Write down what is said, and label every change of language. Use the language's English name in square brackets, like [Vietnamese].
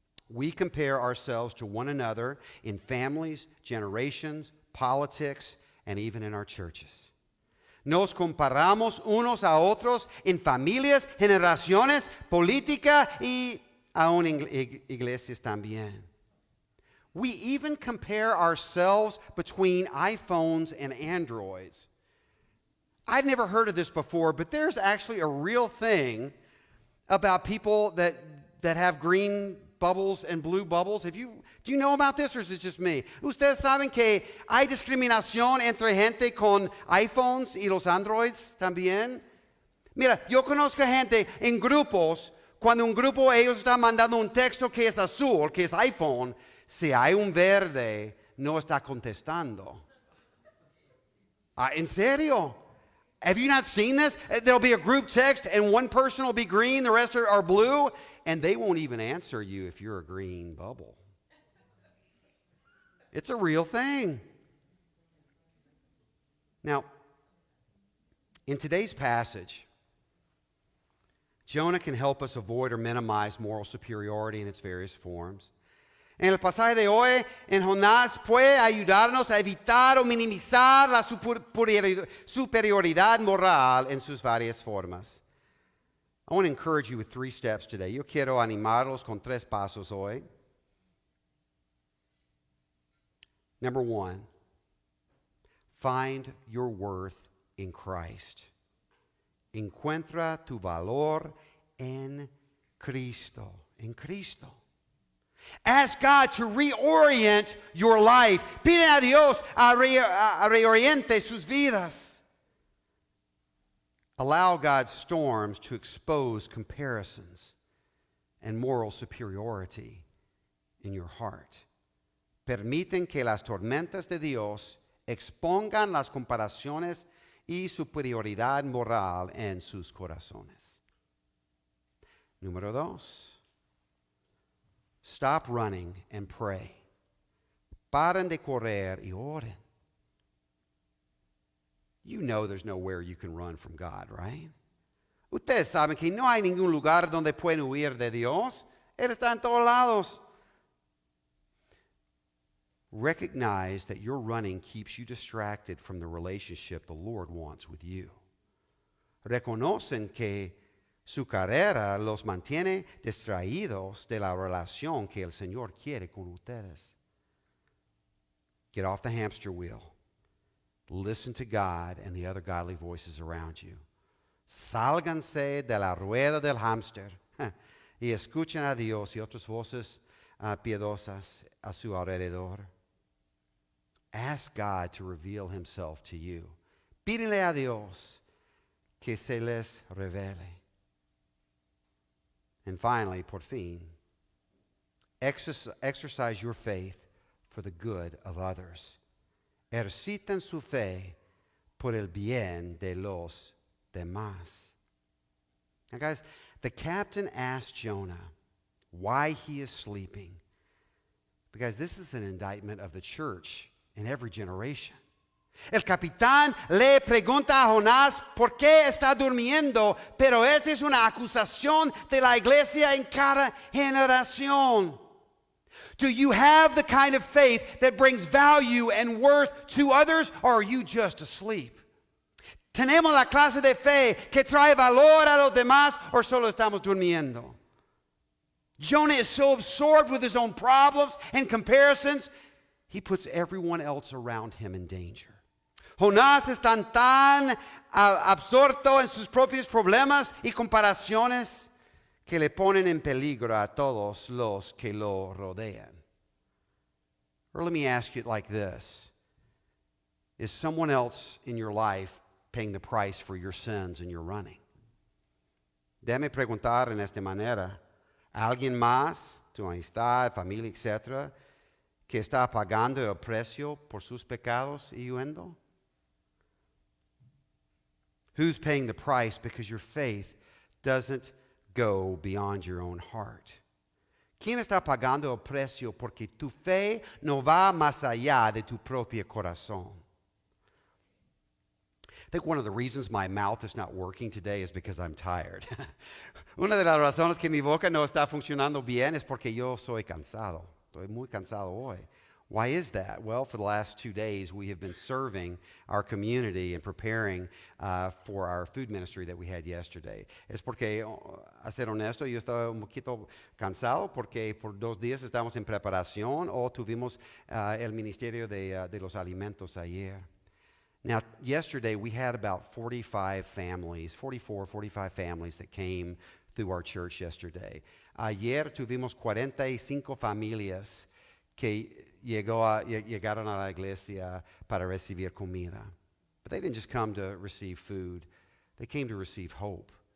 [English] We compare ourselves to one another in families, generations, politics, and even in our churches. [Spanish] Nos comparamos unos a otros en familias, generaciones, política y aún en iglesias también. [English] We even compare ourselves between iPhones and Androids. I'd never heard of this before, but there's actually a real thing about people that have green bubbles and blue bubbles. Do you know about this, or is it just me? [Spanish] Ustedes saben que hay discriminación entre gente con iPhones y los Androids también. Mira, yo conozco gente en grupos, cuando un grupo ellos están mandando un texto que es azul, que es iPhone, si hay un verde, no está contestando. ¿En serio? [English] Have you not seen this? There'll be a group text and one person will be green, the rest are blue, and they won't even answer you if you're a green bubble. It's a real thing. Now, in today's passage, Jonah can help us avoid or minimize moral superiority in its various forms. [Spanish] En el pasaje de hoy, en Jonás puede ayudarnos a evitar o minimizar la superioridad moral en sus varias formas. [English] I want to encourage you with 3 steps today. [Spanish] Yo quiero animarlos con 3 pasos hoy. [English] Number 1, find your worth in Christ. [Spanish] Encuentra tu valor en Cristo. En Cristo. [English] Ask God to reorient your life. [Spanish] Pide a Dios a reoriente sus vidas. [English] Allow God's storms to expose comparisons and moral superiority in your heart. [Spanish] Permiten que las tormentas de Dios expongan las comparaciones y superioridad moral en sus corazones. Número 2. [English] Stop running and pray. [Spanish] Paren de correr y oren. [English] You know there's nowhere you can run from God, right? [Spanish] Ustedes saben que no hay ningún lugar donde pueden huir de Dios. Él está en todos lados. [English] Recognize that your running keeps you distracted from the relationship the Lord wants with you. [Spanish] Reconocen que su carrera los mantiene distraídos de la relación que el Señor quiere con ustedes. [English] Get off the hamster wheel. Listen to God and the other godly voices around you. [Spanish] Sálganse de la rueda del hámster y escuchen a Dios y otras voces piadosas a su alrededor. [English] Ask God to reveal Himself to you. [Spanish] Pídele a Dios que se les revele. [English] And finally, [Spanish] por fin, [English] exercise your faith for the good of others. [Spanish] Ejercitan su fe por el bien de los demás. [English] Now, guys, the captain asked Jonah why he is sleeping. Because this is an indictment of the church in every generation. [Spanish] El capitán le pregunta a Jonás por qué está durmiendo, pero esta es una acusación de la iglesia en cada generación. [English] Do you have the kind of faith that brings value and worth to others, or are you just asleep? [Spanish] ¿Tenemos la clase de fe que trae valor a los demás, o solo estamos durmiendo? [English] Jonah is so absorbed with his own problems and comparisons, he puts everyone else around him in danger. [Spanish] Jonás es tan absorto en sus propios problemas y comparaciones que le ponen en peligro a todos los que lo rodean. [English] Or let me ask you like this. Is someone else in your life paying the price for your sins and your running? [Spanish] Déjame preguntar en esta manera. ¿Alguien más, tu amistad, familia, etcétera, que está pagando el precio por sus pecados y huyendo? [English] Who's paying the price because your faith doesn't go beyond your own heart? [Spanish] ¿Quién está pagando el precio porque tu fe no va más allá de tu propio corazón? [English] I think one of the reasons my mouth is not working today is because I'm tired. [Spanish] Una de las razones que mi boca no está funcionando bien es porque yo soy cansado. Estoy muy cansado hoy. [English] Why is that? Well, for the last 2 days, we have been serving our community and preparing for our food ministry that we had yesterday. [Spanish] Es porque, a ser honesto, yo estaba un poquito cansado porque por 2 días estamos en preparación o tuvimos el ministerio de los alimentos ayer. [English] Now, yesterday we had about 45 families that came through our church yesterday. [Spanish] Ayer tuvimos 45 familias que llegaron a la iglesia para recibir comida. [English] But they didn't just come to receive food. They came to receive hope.